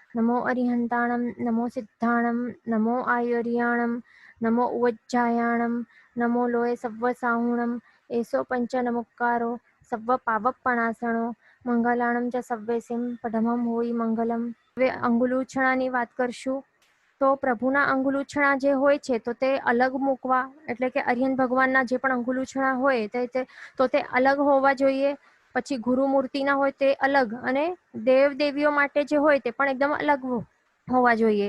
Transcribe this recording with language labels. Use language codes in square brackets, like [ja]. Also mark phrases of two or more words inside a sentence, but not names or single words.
[pra] नमो अरिहंताणं नमो सिद्धाणं नमो आयुर्याणं नमो उवज्जायाणं नमो लोये सव्वसाहुणं एसो पंचनमुक्कारो सव्व पावकपणासणो મંગલાણમ ચ સવ્વેસિમ પઢમમ હોય મંગલમ. [gu] હવે અંગુલુછણાની વાત કરશું. તો પ્રભુના અંગુલુછણા જે હોય છે તો તે અલગ મૂકવા, એટલે કે અરિહંત ભગવાનના જે પણ અંગુલુછણા હોય તે અલગ હોવા જોઈએ. પછી ગુરુમૂર્તિના હોય તે અલગ, અને દેવ દેવીઓ માટે જે હોય તે પણ એકદમ અલગ હોવા જોઈએ.